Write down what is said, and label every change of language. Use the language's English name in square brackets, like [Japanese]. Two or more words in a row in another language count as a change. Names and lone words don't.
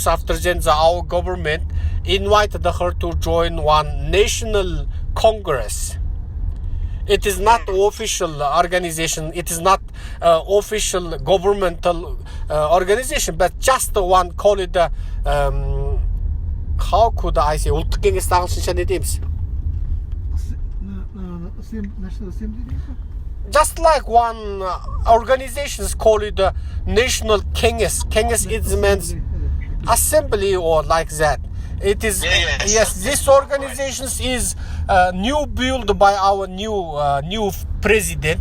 [English] After then, our government invited her to join one national congress. It is not official organization. It is not official governmental organization, but just the one call it the how could I say? [Kazakh] Ұлттық кеңесті ағылшынша не дейміз? [English] Just like one organization is called the National Kenges. Kenges is means assembly or like that. It is yes. This organization is new built by our new president.